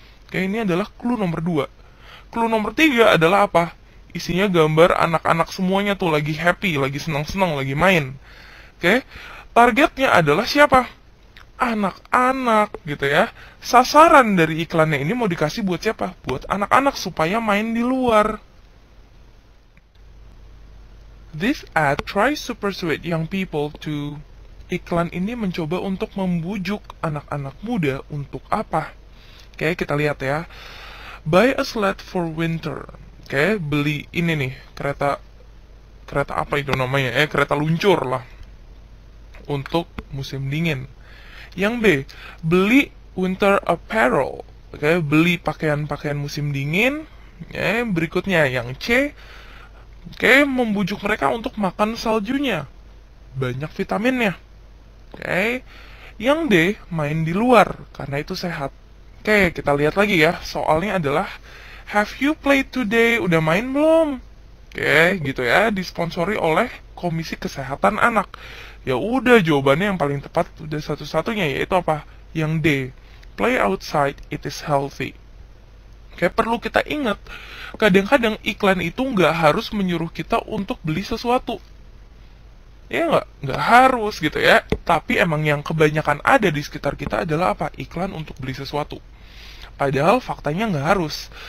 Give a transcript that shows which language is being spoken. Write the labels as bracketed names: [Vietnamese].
[Indonesian] Oke, ini adalah clue nomor 2. Clue nomor 3 adalah apa? Isinya gambar anak-anak semuanya tuh lagi happy, lagi senang-senang, lagi main. Oke, targetnya adalah siapa? Anak-anak gitu ya. Sasaran dari iklannya ini mau dikasih buat siapa? Buat anak-anak supaya main di luar. [English] This ad tries to persuade young people to... [Indonesian] Iklan ini mencoba untuk membujuk anak-anak muda untuk apa? Oke, kita lihat ya. [English] Buy a sled for winter. [Indonesian] Oke, beli ini nih, kereta apa itu namanya? Kereta luncur lah. Untuk musim dingin. Yang B, beli [English] winter apparel. [Indonesian] Oke, beli pakaian-pakaian musim dingin. Berikutnya yang C, oke, membujuk mereka untuk makan saljunya. Banyak vitaminnya. Oke, yang D, main di luar karena itu sehat. Oke, kita lihat lagi ya. Soalnya adalah, [English] have you played today? [Indonesian] Udah main belum? Oke, gitu ya. Disponsori oleh Komisi Kesehatan Anak. Ya udah, jawabannya yang paling tepat udah satu-satunya, yaitu apa? Yang D, [English] play outside, it is healthy. [Indonesian] Oke, perlu kita ingat, kadang-kadang iklan itu nggak harus menyuruh kita untuk beli sesuatu. Ya nggak harus gitu ya. Tapi emang yang kebanyakan ada di sekitar kita adalah apa? Iklan untuk beli sesuatu. Padahal faktanya nggak harus.